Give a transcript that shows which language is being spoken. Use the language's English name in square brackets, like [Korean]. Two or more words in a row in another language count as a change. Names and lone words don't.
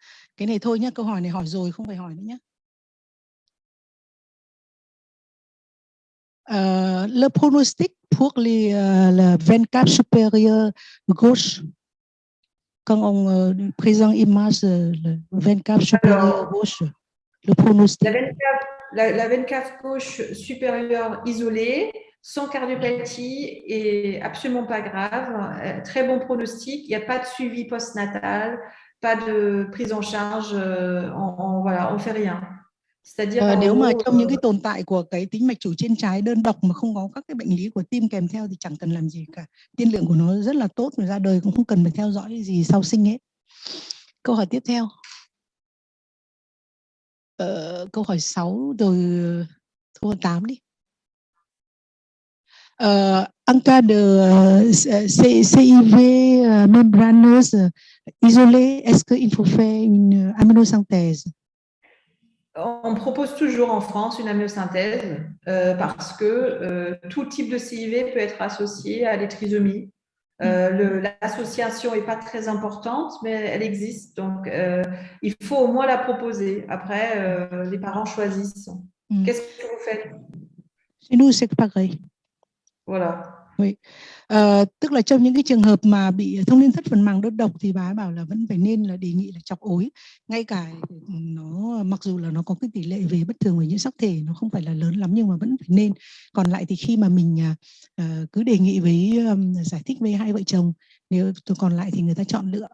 [Vietnamese] Cái này thôi nhá, câu hỏi này hỏi rồi không phải hỏi nữa nhá. [French] Le pronostic pour le VENCAP supérieur gauche, quand on présente image le VENCAP supérieur gauche, le pronostic. la veine cave gauche supérieure isolée, sans cardiopathie, est absolument pas grave. Très bon pronostic. Il n'y a pas de suivi postnatal, pas de prise en charge. Voilà, on fait rien. C'est-à-dire [Vietnamese] nếu mà trong những cái tồn tại của cái tĩnh mạch chủ trên trái đơn độc mà không có các cái bệnh lý của tim kèm theo thì chẳng cần làm gì cả. Tiên lượng của nó rất là tốt, rồi ra đời cũng không cần phải theo dõi gì sau sinh ấy. Câu hỏi tiếp theo. Câu hỏi 6 rồi, câu 8 đi. [French] En cas de CIV membraneuse isolée, est-ce qu'il faut faire une aminosynthèse? On propose toujours en France une amniosynthèse parce que tout type de CIV peut être associé à des trisomies. L'association n'est pas très importante, mais elle existe. Donc, il faut au moins la proposer. Après, les parents choisissent. Qu'est-ce que vous faites? Chez nous, c'est pareil. Voilà. Oui. [Vietnamese] Tức là trong những cái trường hợp mà bị thông liên thất phần màng đơn độc thì bà ấy bảo là vẫn phải nên là đề nghị là chọc ối, ngay cả nó mặc dù là nó có cái tỷ lệ về bất thường về nhiễm sắc thể nó không phải là lớn lắm nhưng mà vẫn phải nên. Còn lại thì khi mà mình cứ đề nghị với giải thích với hai vợ chồng, nếu còn lại thì người ta chọn lựa.